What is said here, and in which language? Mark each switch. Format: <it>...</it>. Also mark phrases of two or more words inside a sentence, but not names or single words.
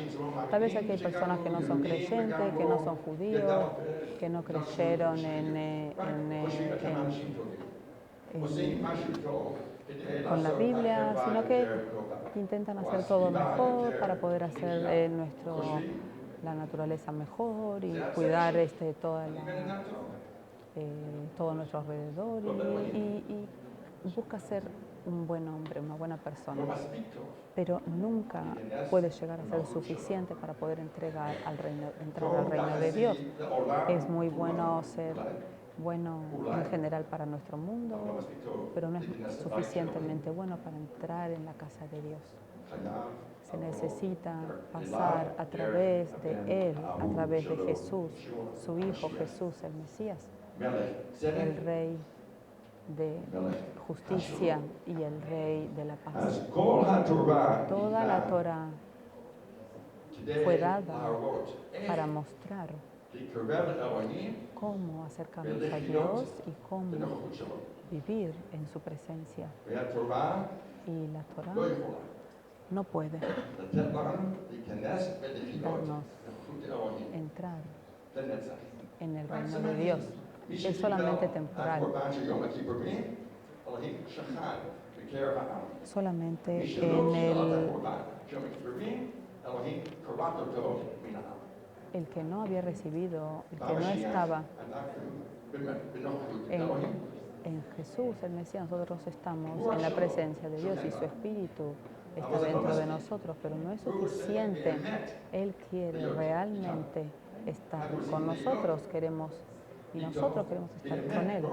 <es>Tal vez aquí hay personas que no son creyentes, que no son judíos, que no creyeron con la Biblia, sino que intentan hacer todo mejor para poder hacer la naturaleza mejor y cuidar todo nuestro alrededor y busca ser un buen hombre, una buena persona,</es> <he>לא מספיק טוב.</he> <es>pero nunca puede llegar a ser suficiente para poder entrar al reino de Dios. Es muy bueno ser bueno en general para nuestro mundo, pero no es suficientemente bueno para entrar en la casa de Dios. Se necesita pasar a través de Él, a través de Jesús, su Hijo Jesús, el Mesías, el Rey de justicia y el Rey de la paz.</es> <he>אז כל התורה</he> <es>Toda la Torah fue</es> <he>כדי</he> <es>dada</es> <he>להראות</he> <es>para mostrar</es> <he>להתקרב לאלוהים</he> <es>cómo acercarnos a Dios y cómo</es> <he>בנוכחות שלו.</he> <es>vivir en su presencia.</es> <he>והתורה</he> <es>Y la Torah</es> <he>לא יכולה</he> <es>no puede</es> <he>לתת לנו להיכנס ולחיות</he> <es>darnos</es> <he>בנוכחות אלוהים</he> <es>entrar</es> <he>לנצח.</he> <es>en el reino de Dios. Es solamente temporal,</es> <he>הקורבן של יום הכיפורים, אלוהים שכן בקרב העם.</he> <es>solamente</es> <he>מי שלא</he> <es>en</es> <he>שאל את הקורבן של יום הכיפורים, אלוהים כרת אותו מן העם.</he> <es>el que no había recibido, el que no estaba en Jesús, el Mesías. Nosotros estamos en la presencia de Dios y su Espíritu está dentro de nosotros, pero no es suficiente. Él quiere realmente estar con nosotros, y nosotros queremos estar con Él.</es>